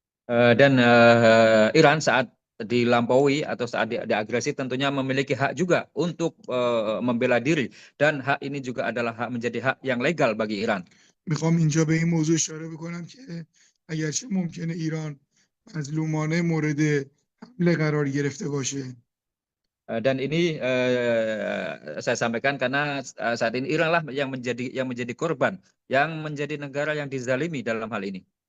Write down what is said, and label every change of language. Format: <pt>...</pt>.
<id>Dan Iran saat dilampaui atau saat diagresi tentunya memiliki hak juga untuk membela diri, dan hak ini juga adalah hak menjadi hak yang legal bagi Iran.</id> <fa>میخوام اینجا به این موضوع اشاره بکنم که اگرچه ممکنه ایران مظلومانه مورد حمله قرار گرفته باشه.</fa> <id>Dan ini saya sampaikan karena saat ini Iran lah yang menjadi korban, yang menjadi negara yang dizalimi dalam hal ini.</id>